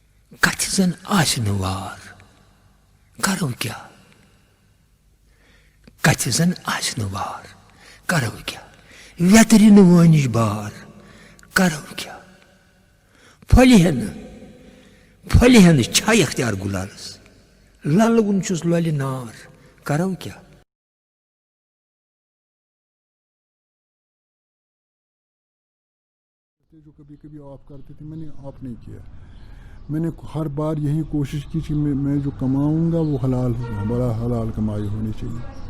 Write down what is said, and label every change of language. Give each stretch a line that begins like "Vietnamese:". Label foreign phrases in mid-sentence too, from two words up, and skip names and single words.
Kashmiri: کتھ زن آسنہٕ وار کرو کیا، کتھ زن آسنہٕ وار کرو کیا، ویترِ نہٕ وٲنِج بار کرو کیا، پھۄلہِ نہٕ چھا اختیار گُلالس، للوُن چھُس لۄلہِ نار کرو کیا۔
Urdu: جو کبھی کبھی آف کرتے تھے میں نے آف نہیں کیا، میں نے ہر بار یہی کوشش کی کہ میں جو کماؤں گا وہ حلال ہو، بڑا حلال کمائی ہونی چاہیے۔